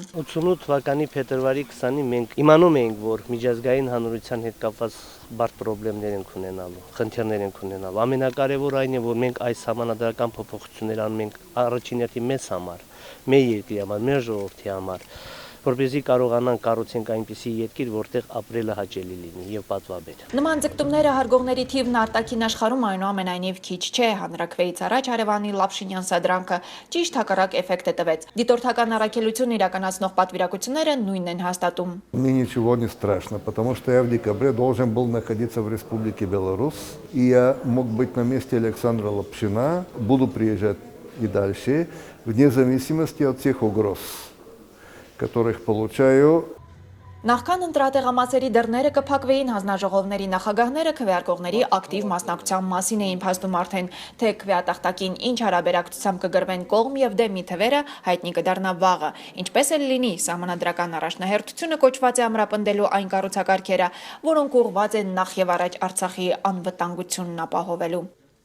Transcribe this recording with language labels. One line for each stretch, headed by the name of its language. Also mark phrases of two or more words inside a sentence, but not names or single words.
Armenian: 88 թվականի փետրվարի 20-ին մենք իմանում էինք, որ միջազգային հանրության հետ կապված բարդ խնդիրներ ենք ունենալու, խնդիրներ ենք ունենալու։ Ամենակարևորը այն է, որ մենք այս համանadrական փոփոխություններ անում ենք առաջին հերթին մեզ համար, մեր երկրի համար, մեր ժողովրդի համար, որպեսզի կարողանանք կառուցենք այնպիսի երկիր, որտեղ ապրելը հաճելի լինի եւ պատվաբեր։ Նման ձգտումները հարգողների թիվն արտաքին աշխարհում այնուամենայնիվ քիչ չէ, հանրաքվեից առաջ Հարևանի Լապշինյան սադրանքը ճիշտ հակառակ էֆեկտ է տվեց։ Դիտորդական առաքելություն իրականացնող պատվիրակությունները նույնն են հաստատում։
Russian: Мне ничего не страшно, потому что я в декабре должен был находиться в Республике Беларусь, и я мог быть на месте Александра Лапшина, буду приезжать и дальше, вне зависимости от всех угроз, которых получаю.
Armenian: Նախքան ընտրատեղամասերի դռները կփակվեին, հանձնաժողովների նախագահները քվեարկողների ակտիվ մասնակցության մասին էին փաստում արդեն, թե քվեատախտակին ինչ հարաբերակցությամբ կգրվեն կողմ եւ դեմ թվերը հայտնի կդառնա վաղը։ Ինչպես էլ լինի, սահմանադրական առաջնահերթությունը կոչված է ամրապնդելու այն կառուցակարգերը, որոնք ուղղված են նախ եւ առաջ Արցախի անվտանգությունն ապահովելու։